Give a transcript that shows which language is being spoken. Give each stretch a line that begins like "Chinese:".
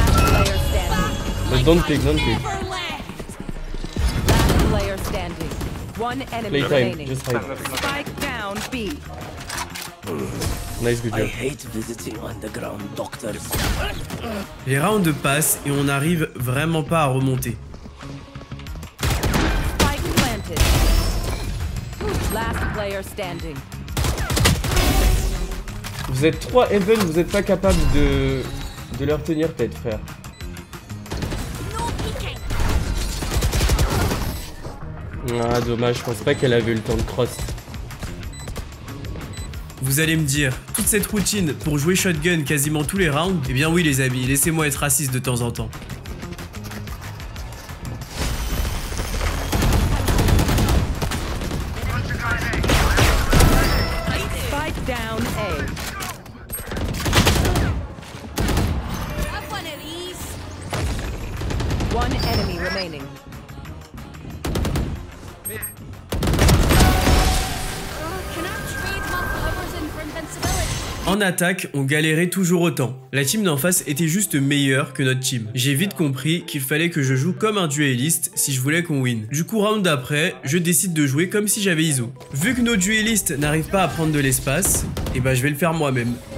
English: Last player standing. But don't pick, don't pick. Never left. Last player standing. One enemy Playtime, remaining. just hide. Spike down B. Nice, good job. hate visiting underground doctors.
French: Les rounds passent et on n'arrive vraiment pas à remonter.
English: Spike planted. Last player standing.
French: Vous êtes 3 Even, vous êtes pas capable de leur tenir tête, frère.
English: No peeking.
French: Ah, dommage, je pense pas qu'elle avait eu le temps de cross. Vous allez me dire, toute cette routine pour jouer shotgun quasiment tous les rounds? Eh bien oui les amis, laissez-moi être raciste de temps en temps.
English: Spike down A. Have one of these. One enemy remaining. Can I trade my powers in for invincibility?
French: En attaque, on galérait toujours autant. La team d'en face était juste meilleure que notre team. J'ai vite compris qu'il fallait que je joue comme un dueliste si je voulais qu'on win. Du coup, round d'après, je décide de jouer comme si j'avais ISO. Vu que nos duellistes n'arrivent pas à prendre de l'espace, et bah je vais le faire moi-même.